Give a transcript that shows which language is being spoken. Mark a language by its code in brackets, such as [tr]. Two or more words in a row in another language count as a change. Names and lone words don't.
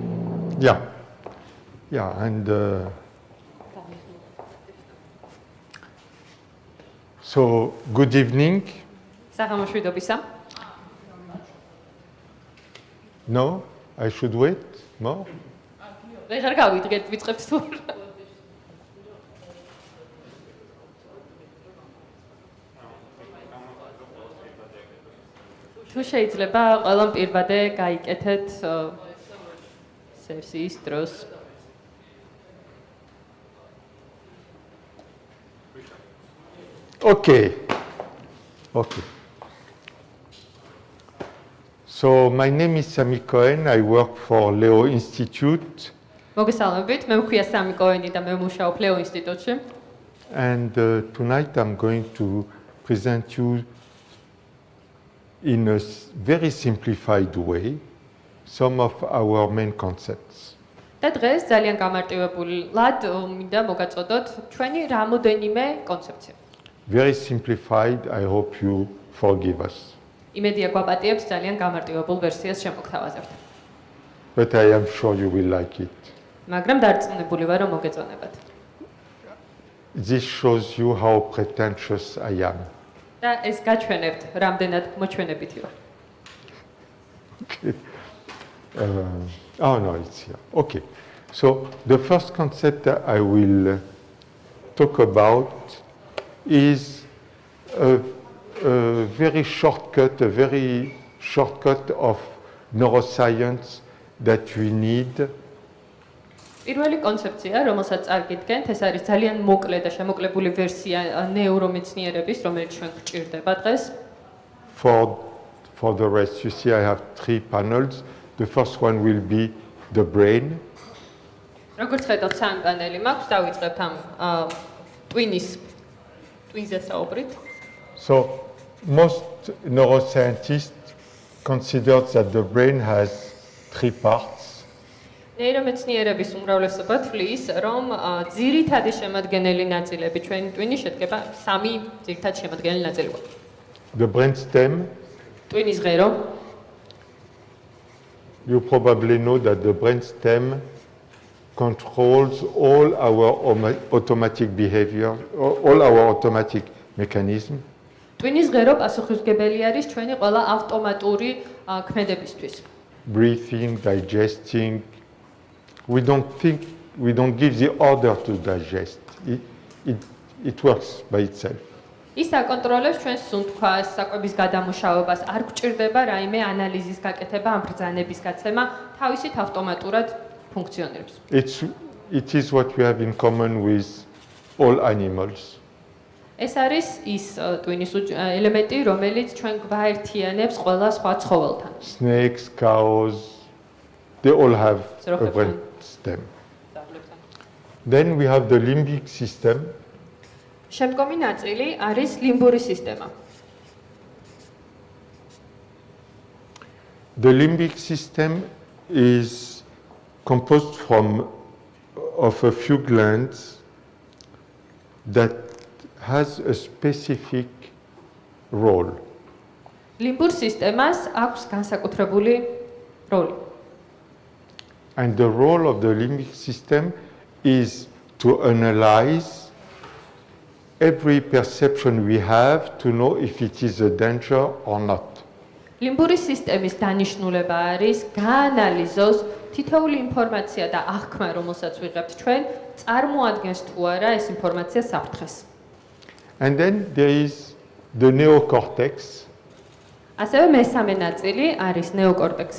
[en] Yeah, and so good evening. [ka] საღამოშვიდობისა. [en] No, I should wait more. [ka] ვეღარ გავიდგეთ, ვიწყებთ თუ. თუ შეიძლება ყველამ პირბადე გაიკეთეთ სესიის დროს. [en] Okay. So my name is Sami Cohen. I work for Leo Institute. [ka] მოგესალმებით, მე მქვია სამი კოენი და მე ვმუშაობ ლეო ინსტიტუტში. [en] And tonight I'm going to present you in a very simplified way some of our main concepts. [ka] და დღეს ძალიან გამარტივებულად მინდა მოგაწოდოთ ჩვენი რამოდენიმე კონცეფცია. [en] Very simplified, I hope you forgive us. [ka] იმედია გვაპატიებს ძალიან გამარტივებულ ვერსიას შემოგთავაზებთ. [en] But I am sure you will like it. [ka] მაგრამ დარწმუნებული ვარ, რომ მოგეწონებათ. [en] This shows you how pretentious I am. [ka] და ეს გაჩვენებთ, რამდენად მოჩვენებითი ვარ. [en] Oh no, it's here. Okay. So the first concept that I will talk about is a very shortcut of neuroscience that we need [ka] პირველი კონცეფცია, რომელსაც წარგიდგენთ, ეს არის ძალიან მოკლე და შემოკლებული ვერსია ნეურომეცნიერების, რომელიც ჩვენ გვჭირდება დღეს. [en] For the rest, you see I have 3 panels. The first one will be the brain. [ka] როგორც ხედავთ, სამი პანელი მაქვს, დავიწყებთ ამ twins-ზე საუბრით. [en] So most neuroscientists consider that the brain has 3 parts. [ka] ნეირომეცნიერების უმრავლესობა თვლის, რომ ძირითადი შემადგენელი ნაწილები ჩვენი ტვინის შედგება 3 ძირითადი შემადგენელი ნაწილიდან. [en] The brainstem, [ka] ტვინის ღერო, [en] you probably know that the brainstem controls all our automatic behavior, all our automatic mechanism. [ka] ტვინის ღერო პასუხისმგებელი არის ჩვენი ყველა ავტომატური ქმედებისთვის. [en] Breathing, digesting. We don't give the order to digest. It works by itself. [ka] ის აკონტროლებს ჩვენს სუნთქვას, საკვების გადამუშავებას, არ გვჭირდება რაიმე ანალიზის გაკეთება, ამ ბრძანების გაცემა, თავისით ავტომატურად ფუნქციონირებს. [en] It is what we have in common with all animals. [ka] ეს არის ის ტვინის ელემენტი, რომელიც ჩვენ გვაერთიანებს ყველა სხვა ცხოველთან. [en] Snakes, cows, they all have a brainstem. Then we have the limbic system. [ka] შემდგომი ნაწილი არის ლიმბური სისტემა. [en] The limbic system is composed of a few glands that has a specific role. [ka] ლიმბურ სისტემას აქვს განსაკუთრებული როლი. [en] And the role of the limbic system is to analyze every perception we have to know if it is a danger or not. [ka] ლიმბური სისტემის დანიშნულება არის გაანალიზოს თითოეული ინფორმაცია და აღქმა, რომელსაც ვიღებთ ჩვენ, წარმოადგენს თუ არა ეს ინფორმაცია საფრთხეს. [en] And then there is the neocortex, [ka] ასევე მესამე ნაწილი არის ნეოკორტექსი,